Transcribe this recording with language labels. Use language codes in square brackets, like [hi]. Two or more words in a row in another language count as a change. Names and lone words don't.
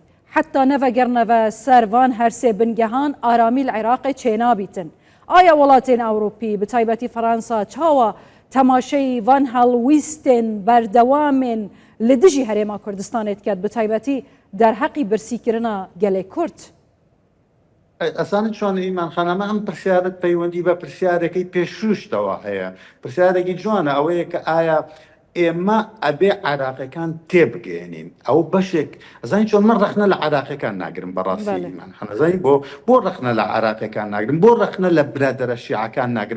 [ku] Heta nevegerne ve ser van her sê bingehan aramî li Iraqê çênabîtin. Aya welatên Ewropî bi taybetî Fransa çawa temaşeyî van helwîstên berdewamên li dijî Herêma Kurdistanê diket bi taybetî derheqî birsîkirina gelê Kurd. [ckb] ئەسانی چۆن ئیمان خانەمە ئەم پرسیارت پەیوەندی بە پرسیارەکەی پێشوشتەوە هەیە. پرسیارێکی جوانە ئەوەیە کە ئایا ئێمە ئەبێ عراقیەکان تێبگەێنین. ئەو بەشێک ئەزانی چۆن من ڕەخنە لە عراقیەکان ناگرم بەڕاستیمان حەنەزانی بۆ ڕەخنە لە عراقیەکان ناگرم، بۆ ڕەخنە لە برادەرە شیعەکان ناگرم.